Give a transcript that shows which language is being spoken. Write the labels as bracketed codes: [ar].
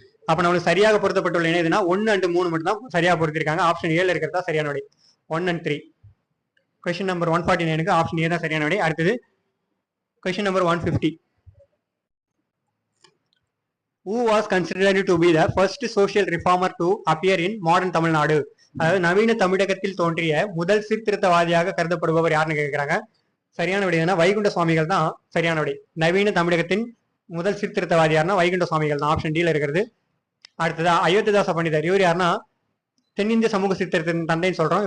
[ta] அப்ப நம்மளுக்கு சரியாக பொருத்தப்பட்டுள்ள இணை எதுனா 1 and 3 மட்டும் தான் சரியா பொருத்திருக்காங்க. ஆப்ஷன் ஏல இருக்கிறதா சரியான விடை. 1 and 3. Question number 149க்கு option A தான் சரியான விடை. அடுத்தது question number 150. [en] Who was considered to be the first social reformer to appear in modern Tamil Nadu? [ta] அதாவது நவீன தமிழகத்தில் தோன்றிய முதல் சீர்திருத்தவாதியாக கருதப்படுபவர் யாருன்னு கேட்கிறாங்க. சரியான விடை என்ன? வைகுண்ட சுவாமிகள் தான் சரியான விடை. நவீன தமிழகத்தின் முதல் சீர்திருத்தவாதி யாருன்னா வைகுண்ட சுவாமிகள் தான். ஆப்ஷன் டில இருக்கிறது. அடுத்ததா அயோத்திதாச பண்டிதர். இவர் யாருன்னா தென்னிந்திய சமூக சீர்திருத்தத்தின் தந்தைன்னு சொல்றோம்.